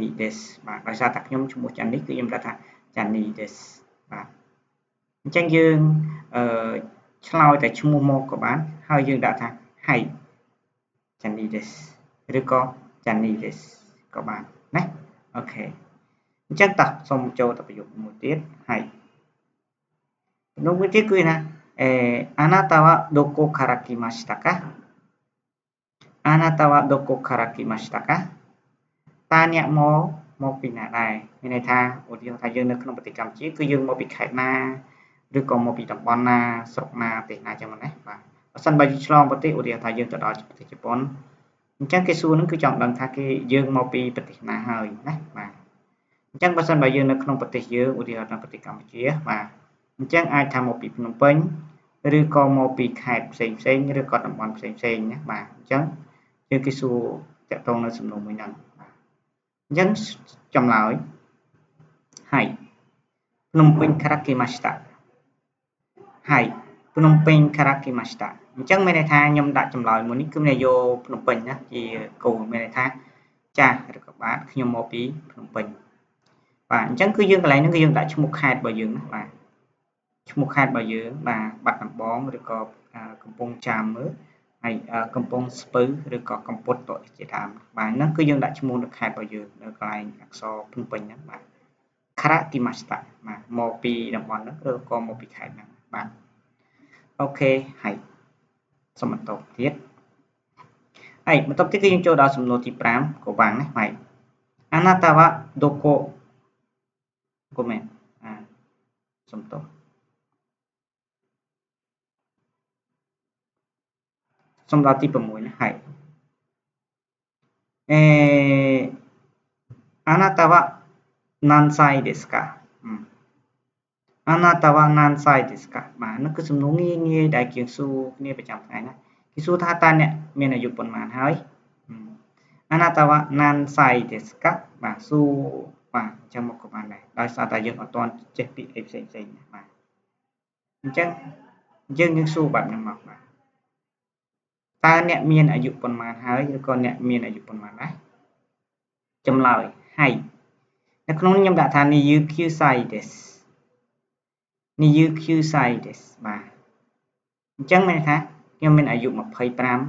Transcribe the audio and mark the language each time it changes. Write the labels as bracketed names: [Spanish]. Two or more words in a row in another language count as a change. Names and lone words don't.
[Khmer] des បាទដោយសារតែខ្ញុំឈ្មោះចាន់នីគឺខ្ញុំដាក់ថាចាន់នី des បាទអញ្ចឹងយើងឆ្លើយតែឈ្មោះមកក៏បានហើយយើងដាក់ថា Hai ចាន់នី des ឬក៏ចាន់នី des ក៏បានណាអូខេអញ្ចឹងតោះសូមចូលទៅប្រយោគមួយទៀតはいនោះមួយទៀតគឺណា [Japanese] あなたはどこから来ましたかあなたはどこから来ました [Khmer] かតើអ្នកមកពីណាដែរមានន័យថាឧទាហរណ៍ថាយើងនៅក្នុងប្រទេសកម្ពុជាគឺយើងមកពីខេត្តណាឬក៏មកពីតំបន់ណាស្រុកណាប្រទេសណាចឹងណាបាទបើសិនបើយើងឆ្លងប្រទេសឧទាហរណ៍ថាយើងទៅដល់ប្រទេសជប៉ុនអញ្ចឹងគេសួរនឹងគឺចង់ដឹងថា គេយើងមកពីប្រទេសណាហើយណាបាទអញ្ចឹងបើសិនបើយើងនៅក្នុងប្រទេសយើងឧទាហរណ៍នៅប្រទេសកម្ពុជាបាទអញ្ចឹងអាចថាមកពីភ្នំពេញឬក៏មកពីខេត្តផ្សេង ឬក៏តំបន់ផ្សេងណាបាទអញ្ចឹងយើងគេសួរតាក់ទងនៅសំណួរមួយហ្នឹងបាទអញ្ចឹងចម្លើយ [Japanese] はいភ្នំពេញから来ましたはいភ្នំពេញから [Khmer] 来ましたអញ្ចឹងមានន័យថាខ្ញុំដាក់ចម្លើយមួយនេះគឺមានយកភ្នំពេញណាជាគោលមានន័យថាចាស់ឬក៏បាទ ខ្ញុំមកពីភ្នំពេញបាទអញ្ចឹងគឺយើងកន្លែងហ្នឹងគឺយើងដាក់ឈ្មោះខេត្តរបស់យើងណាបាទឈ្មោះខេត្តរបស់យើងបាទបាត់ដំបងឬក៏កំពង់ចាមមើលហើយកំពង់ស្ពឺឬក៏កំពតជាដើមបាទហ្នឹងគឺយើងដាក់ឈ្មោះនៅខេត្តរបស់យើងនៅកន្លែងអក្សរភ្នំពេញហ្នឹងបាទ [Japanese] から来ました [Khmer] បាទមកពីតំបន់ហ្នឹងឬក៏មកពីខេត្តហ្នឹងបាទអូខេហើយសូមបន្តទៀត ហើយបន្ទាប់ទៀតគឺយើងចូលដល់សំណួរទី5ក៏បានដែរហើយ [Japanese] あなたはどこ [Khmer] ごめんសំទោសសំដៅទី6ណាហើយ [Japanese] あなたは何歳ですかあなたは何歳ですか [Khmer] បាទនោះគឺសំ ណួរងាយដែលជាងសួរគ្នាប្រចាំថ្ងៃណាគេសួរថាតើអ្នកមានអាយុប៉ុន្មានហើយ [Japanese] あなたは何歳 [Khmer] ទេសកាបាទសួរបាទអញ្ចឹងមកក៏បានដែរដោយសារតែយើងអត់ទាន់ចេះពាក្យអីផ្សេងណាបាទអញ្ចឹងយើងនឹងសួរបែបហ្នឹងមកបាទតើអ្នកមានអាយុប៉ុន្មានហើយឬក៏អ្នកមានអាយុប៉ុន្មានដែរចម្លើយហើយនៅក្នុងខ្ញុំដាក់ថានេះ UQ សាយទេសនេះ UQ សាយទេសបាទអញ្ចឹងមានថាខ្ញុំមានអាយុ25 29